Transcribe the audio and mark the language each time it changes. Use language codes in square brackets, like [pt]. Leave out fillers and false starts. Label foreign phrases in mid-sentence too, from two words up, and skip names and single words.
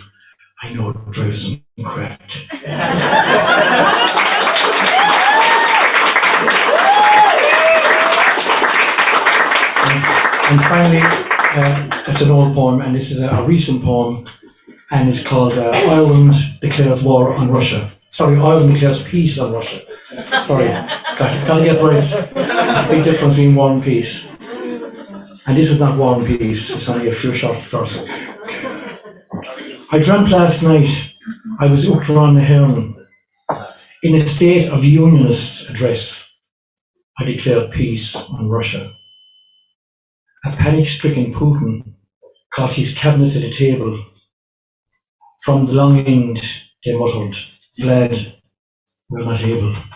[en] I know it drives them cracked. And finally, it's an old poem, and this is a recent poem, and it's called Ireland Declares War on Russia. Sorry, Ireland declares peace on Russia. Sorry, gotta get right. There's a big difference between war and peace. And this is not war and peace, it's only a few short verses. I dreamt last night I was [ga] Uachtaráin na hÉireann. [en] In a State of the Unionist address, I declared peace on Russia. A panic-stricken Putin caught his cabinet at the table. From the long end, they muttered, Vlad, we're not able.